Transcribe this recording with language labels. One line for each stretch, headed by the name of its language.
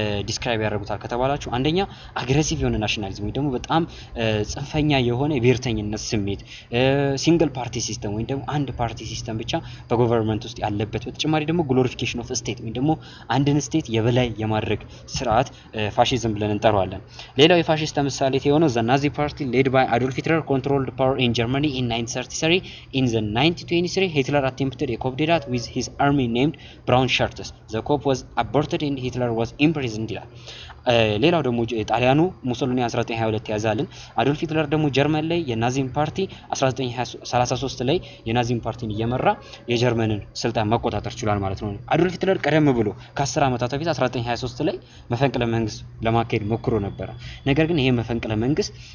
Amharic: ዲስክራይብ ያደርጉታል ከተባላችሁ አንደኛ አግሬሲቭ የሆነ ናሽናሊዝም ወይ ደግሞ በጣም ጽንፈኛ የሆነ የብሔርተኝነት ስሜት፣ ሲንግል ፓርቲ ሲስተም ወይ ደግሞ አንድ ፓርቲ ሲስተም ብቻ በገቨርንመንት ውስጥ ያለበት፣ በተጨማሪ ደግሞ ግሎሪፊኬሽን ኦፍ ስቴት ወይ ደግሞ አንድን ስቴት የበላይ የማድረግ ስርዓት ፋሺዝም ብለን እንጠራዋለን። ሌላው የፋሺስት ምሳሌ የሆነው
English: the Nazi party led by Adolf Hitler controlled power in Germany in 1933. In the 1923 Hitler attempted a coup d'etat with his army named Brown Shirts. The coup was aborted and Hitler was imprisoned
Amharic: ይላል። ሌላው ደግሞ ጣሊያኑ ሙሶሊኒ 1922 ያዛልን፣ አዶልፍ ሂትለር ደግሞ ጀርመን ላይ የናዚም ፓርቲ 1933 ላይ የናዚም ፓርቲን እየመራ የጀርመንን ስልጣን መቆጣጠር ችሏል ማለት ነው። አዶልፍ ሂትለር ቀደም ብሎ ከ10 ዓመታት በፊት 1923 ላይ መፈንቅለ መንግስት ለማካሄድ ሞክሮ ነበር። ነገር ግን ይሄ መፈንቅለ መንግስት